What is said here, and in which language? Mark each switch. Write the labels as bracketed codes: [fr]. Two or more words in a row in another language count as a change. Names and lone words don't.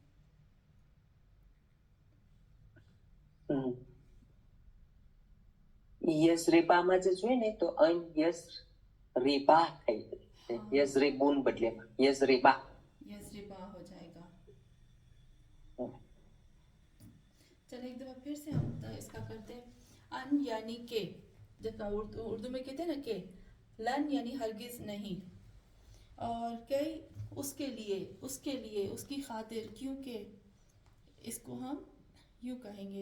[gu] યઝરેબામાં જે જોઈએ ને તો યઝરેબા થઈ જાય, યઝરેબુન બદલે યઝરેબા. [ur] یزربا ہو جائے گا. چلیں ایک دفعہ پھر سے ہم اس کا کرتے ہیں. ان یعنی کہ, جب اردو میں کہتے ہیں نا کہ. لن یعنی ہرگز نہیں, اور کئی اس کے لیے, اس کی خاطر, کیونکہ اس کو ہم یوں کہیں گے.